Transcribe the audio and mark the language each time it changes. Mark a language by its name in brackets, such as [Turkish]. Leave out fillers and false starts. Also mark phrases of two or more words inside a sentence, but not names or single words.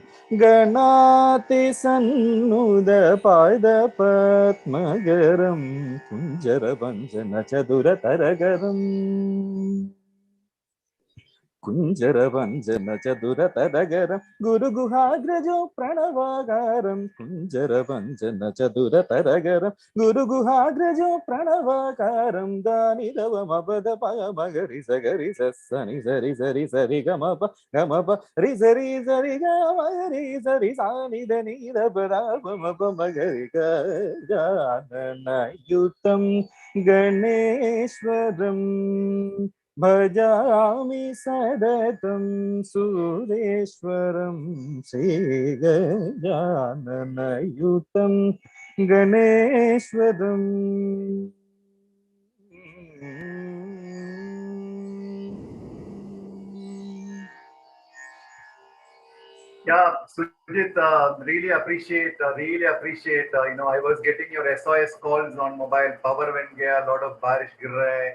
[Sanskrit] गणातिसन्नुदपादपद्मगरं कुञ्जरभञ्जनचतुरतरगरम् कुञ्जरभञ्जनचतुरतरगरं गुरुगुहाग्रजो प्रणवाकारं कुञ्जरभञ्जनचतुरतरगरं गुरुगुहाग्रजो प्रणवाकारं दानिदवमपदपगमगरि सगरि सनि सरि सरि सरि गमप गमप रि सरि सरि गमगरि सरि सानि దని दपदापमपमगरि गजाननयुतं गणेश्वरं भजामि सततं सुरेश्वरं श्रीगजाननयुतं गणेश्वरम् [English] Yeah, Sujit, really appreciate, I was getting your SOS calls on mobile, power went gaya, a lot of [Hindi] बारिश गिर रहा है.